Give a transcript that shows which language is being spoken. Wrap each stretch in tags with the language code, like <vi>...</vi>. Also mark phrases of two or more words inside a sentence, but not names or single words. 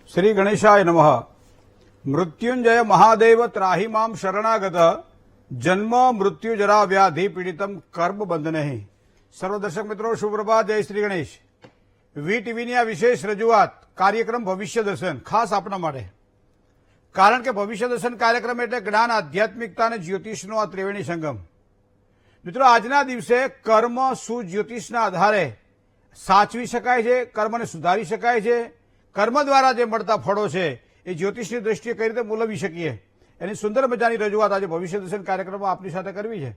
<sa>श्री गणेशाय नमः। मृत्युंजय महादेव त्राहि मां शरणागत जन्म मृत्यु जरा व्याधि पीड़ितम कर्म बंधने।</sa> <hi>सर्व दर्शक मित्रों शुभ प्रभात, जय श्री गणेश।</hi> <gu>વીટીવીની આ વિશેષ રજૂઆત કાર્યક્રમ ભવિષ્ય દર્શન ખાસ આપણા માટે, કારણ કે ભવિષ્ય દર્શન કાર્યક્રમ એટલે જ્ઞાન, આધ્યાત્મિકતા અને જ્યોતિષનો આ ત્રિવેણી સંગમ. મિત્રો, આજના દિવસે કર્મ શું જ્યોતિષના આધારે સાચવી શકાય છે, કર્મને સુધારી શકાય છે, કર્મ દ્વારા જે મળતા ફળો છે એ જ્યોતિષની દ્રષ્ટિએ કઈ રીતે મૂલવી શકીએ, એની સુંદર મજાની રજૂઆત આજે ભવિષ્ય દર્શન કાર્યક્રમમાં આપની સાથે કરવી છે.</gu>